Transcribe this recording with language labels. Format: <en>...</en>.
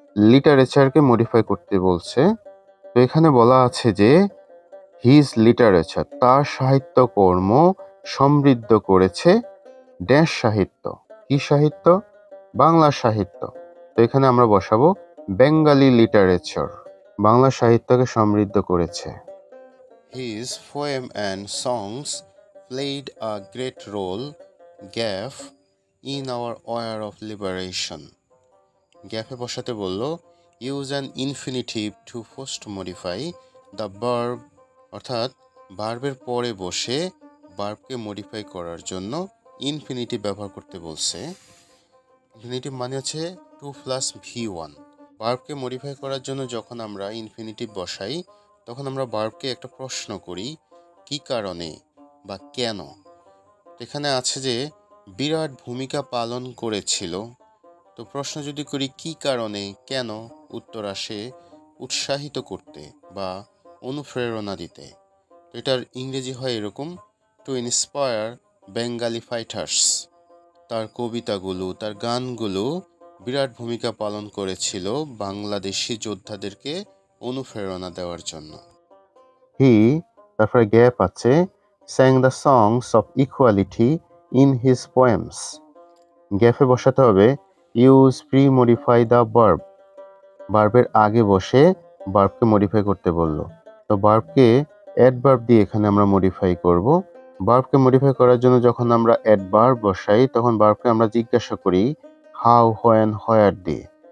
<bn>লিটারেচারকে modify করতে বলছে। তো এখানে বলা আছে যে হিজ লিটারেচার, তার সাহিত্যকর্ম সমৃদ্ধ করেছে ড্যাশ সাহিত্য। কি সাহিত্য? বাংলা সাহিত্য। তো এখানে আমরা বসাবো বেঙ্গলি লিটারেচার, বাংলা সাহিত্যকে সমৃদ্ধ করেছে।</bn> <en>His poem and songs played a great role, Gaff, in our war of liberation.</en> <bn>গ্যাপে বসাতে বলল</bn> <en>use an infinitive to post modify the verb,</en> <bn>অর্থাৎ ভার্বের পরে বসে ভার্বকে মডিফাই করার জন্য ইনফিনিটিভ ব্যবহার করতে বলছে। ইনফিনিটিভ মানে হচ্ছে 2+V1। ভার্বকে মডিফাই করার জন্য যখন আমরা ইনফিনিটিভ বসাই, তখন আমরা ভার্বকে একটা প্রশ্ন করি, কি কারণে বা কেন। এখানে আছে যে বিরাট ভূমিকা পালন করেছিল। তো প্রশ্ন যদি করি কি কারণে, কেন, উত্তর আসে উৎসাহিত করতে বা অনুপ্রেরণা দিতে। তো এটার ইংরেজি হয় এরকম,</bn> <en>To inspire Bengali fighters.</en> <bn>তার কবিতাগুলো, তার গানগুলো বিরাট ভূমিকা পালন করেছিল বাংলাদেশি যোদ্ধাদেরকে অনুপ্রেরণা দেওয়ার জন্য।</bn> <en>he,</en> <bn>তারপরে গ্যাপ আছে,</bn> <en>sang the songs of equality in his poems।</en> <bn>গ্যাপে বসাতে হবে</bn> <en>use pre modify the verb,</en> <bn>ভার্বের আগে বসে ভার্বকে মডিফাই করতে বলল। তো ভার্বকে অ্যাডভার্ব দিয়ে এখানে আমরা মডিফাই করব। ভার্বকে মডিফাই করার জন্য যখন আমরা অ্যাডভার্ব বসাই, তখন ভার্বকে আমরা জিজ্ঞাসা করি হাউ, হোয়েন, হোয়ার দিয়ে।</bn>